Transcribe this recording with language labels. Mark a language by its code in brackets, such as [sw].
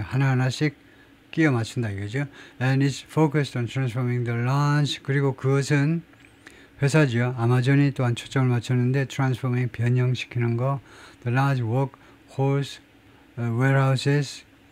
[ko] 하나하나씩 끼워 맞춘다 이거죠. [en] And it's focused on transforming the large. [ko] 그리고 그것은 회사죠. 아마존이 또한 초점을 맞췄는데 transforming 변형시키는 거. [en] The large workhorse warehouses.